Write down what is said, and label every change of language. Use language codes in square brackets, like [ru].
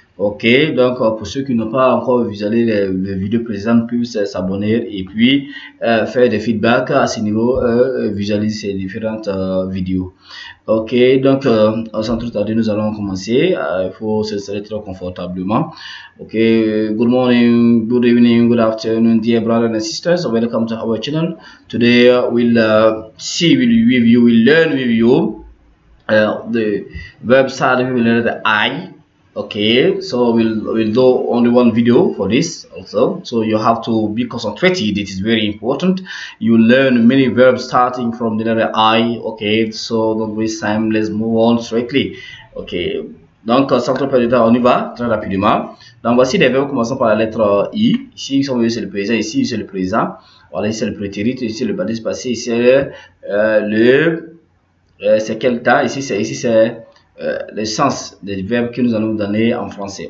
[fr] Ok, donc pour ceux qui n'ont pas encore visualisé les vidéos précédentes, peuvent s'abonner et puis faire des feedbacks à ce niveau, visualiser ces différentes vidéos. Ok, donc sans trop tarder, nous allons commencer. Il faut s'installer très confortablement. [en] Ok, good morning, good evening, good afternoon, dear brothers and sisters. Welcome to our channel. Today we'll see with you, we'll learn with you the verb starting with the letter I. Okay, so we'll do only one video for this also, so you have to be concentrated. It is very important. You learn many verbs starting from the letter I. Okay, so don't waste time, let's move on straightly. [fr] Ok, donc sans trop perdre de temps, on y va très rapidement. Donc voici les verbes commençant par la lettre I. Ici c'est le présent, ici c'est le présent. Voilà, ici c'est le prétérit, ici c'est le participe passé, ici c'est c'est quel temps, ici c'est le sens des verbes que nous allons donner en français.